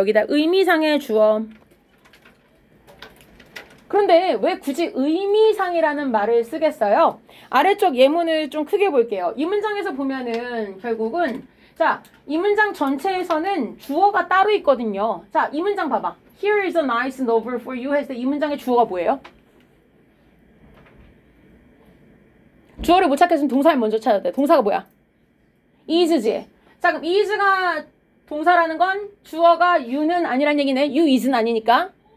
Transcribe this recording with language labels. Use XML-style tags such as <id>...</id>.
<ko>여기다 의미상의 주어. 그런데 왜 굳이 의미상이라는 말을 쓰겠어요? 아래쪽 예문을 좀 크게 볼게요. 이 문장에서 보면은 결국은 자, 이 문장 전체에서는 주어가 따로 있거든요. 자, 이 문장 봐봐.</ko> <en>Here is a nice novel for you</en> <ko>했을 때 이 문장의 주어가 뭐예요? 주어를 못 찾겠으면 동사를 먼저 찾아야 돼. 동사가 뭐야? is지. 자, 그럼 is가 동사라는 건 주어가 you는 아니란 얘기네. you is는 아니니까.</ko>